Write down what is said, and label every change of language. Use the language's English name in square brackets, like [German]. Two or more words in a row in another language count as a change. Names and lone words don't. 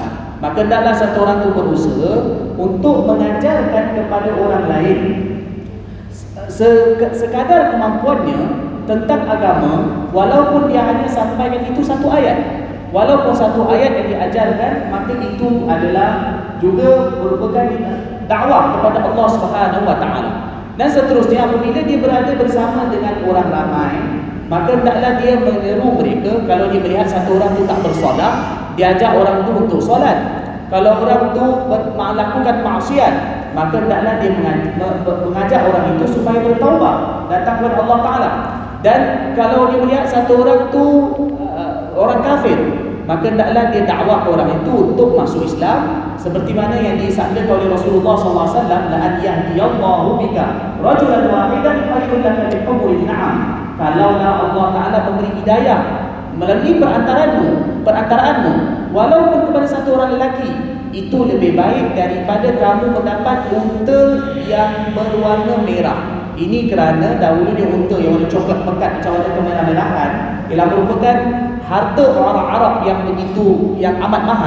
[Malay] Maka hendaklah satu orang itu berusaha untuk mengajarkan kepada orang lain sekadar kemampuannya tentang agama, walaupun dia hanya sampaikan itu satu ayat. Walaupun satu ayat yang diajarkan, maka itu adalah juga merupakan dakwah kepada Allah [Arabic] سبحانه وتعالى. [Malay] Dan seterusnya, apabila dia berada bersama dengan orang ramai, maka hendaklah dia menyeru mereka. Kalau dia melihat satu orang itu tak bersolat, dia ajak orang itu untuk solat. Kalau orang itu melakukan maksiat, maka hendaklah dia mengajak orang itu supaya bertaubat, datang kepada Allah Ta'ala. Dan kalau dia melihat satu orang itu orang kafir, maka hendaklah dia dakwah orang itu untuk masuk Islam, seperti mana yang disabdakan oleh Rasulullah SAW, [Arabic] لأن يهدي الله بك رجلا واحدا خير لك من حمر النعم. [Malay] Kalaulah Allah Ta'ala memberi hidayah melalui perantaraanmu, walaupun kepada satu orang lelaki, itu lebih baik daripada kamu mendapat unta yang berwarna merah. Ini kerana dahulunya unta yang warna coklat pekat macam warna kemerah-merahan ialah merupakan harta orang Arab yang amat mahal.